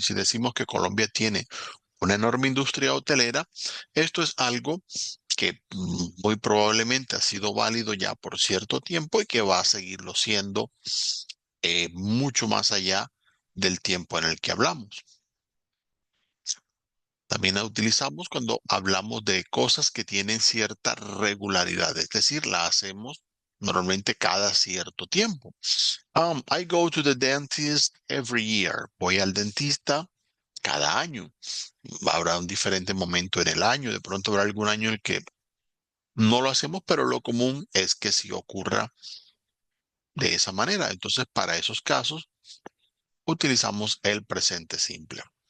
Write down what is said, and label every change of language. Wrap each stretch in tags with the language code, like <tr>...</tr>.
<es>Si decimos que Colombia tiene una enorme industria hotelera, esto es algo que muy probablemente ha sido válido ya por cierto tiempo y que va a seguirlo siendo mucho más allá del tiempo en el que hablamos. También la utilizamos cuando hablamos de cosas que tienen cierta regularidad, es decir, la hacemos normalmente cada cierto tiempo.</es> <en>I go to the dentist every year.</en> <es>Voy al dentista cada año. Habrá un diferente momento en el año. De pronto habrá algún año en el que no lo hacemos, pero lo común es que sí ocurra de esa manera. Entonces, para esos casos, utilizamos el presente simple.</es>